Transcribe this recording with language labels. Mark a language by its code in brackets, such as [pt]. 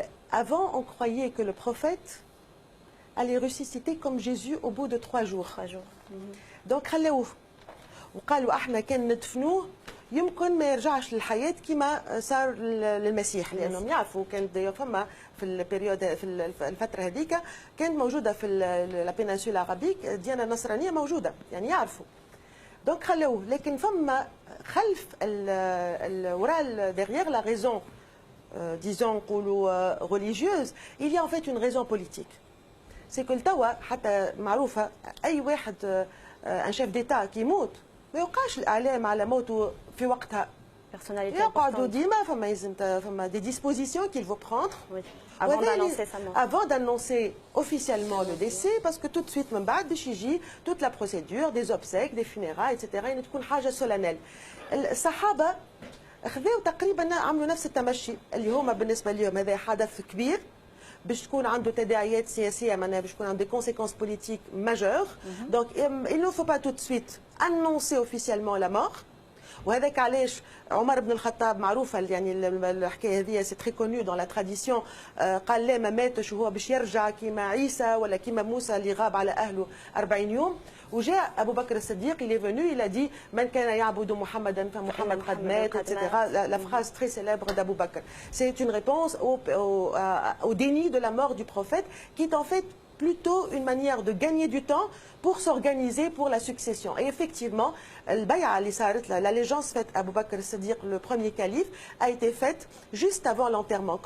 [fr] Avant, on croyait que le prophète allait ressusciter comme Jésus au bout de 3 jours. 3 jours. [ar] Donc خلوه وقالوا احنا كان ندفنوه يمكن ما يرجعش للحياه كما صار للمسيح، لانهم يعرفوا كانت فما في البريود في الفتره هذيك كانت موجوده في البينانسولا العربيك ديانه نصرانيه موجوده، يعني يعرفوا. دونك خلوه، لكن فما خلف وراء [fr] derrière la raison disons religieuse il y a en fait une raison politique. c'est que [ar] التوا حتى معروفه اي واحد ان شيف ديتا كي يموت ما يوقعش الاعلام على موته في وقتها [fr] personnalité [ar] يقعدوا [fr] importante. [ar] ديما فما [fr] des dispositions qu'il faut prendre Oui. Avant [ar] وهذا [fr] d'annoncer sa mort. avant d'annoncer officiellement le décès parce que tout de suite [ar] من بعد باش يجي [fr] toute la procédure des obsèques des funérailles etc [ar] يعني تكون حاجه [fr] solennelle. [ar] الصحابه خذوا تقريبا عملوا نفس التمشي اللي هما بالنسبه لهم هذا حدث كبير باش تكون عنده تداعيات سياسيه معناها باش تكون عنده [fr] des conséquences politiques majeures. Donc il ne faut pas tout de suite annoncer officiellement la mort. [ar] وهذاك علاش عمر بن الخطاب معروفه يعني الحكايه هذه سي تري كونيو دون لا تراديسيون قال لا ما ماتش وهو باش يرجع كيما عيسى ولا كيما موسى اللي غاب على اهله 40 يوم. وجاء ابو بكر الصديق [fr] il est venu il a dit [ar] من كان يعبد محمدا فمحمد قد مات etc. [fr] La phrase très célèbre d'Abou Bakr. C'est une réponse au déni de la mort du prophète qui est en fait plutôt une manière de gagner du temps pour s'organiser pour la succession. Et effectivement, l'allégeance faite à Abu Bakr al-Siddiq, le premier calife, a été faite juste avant l'enterrement.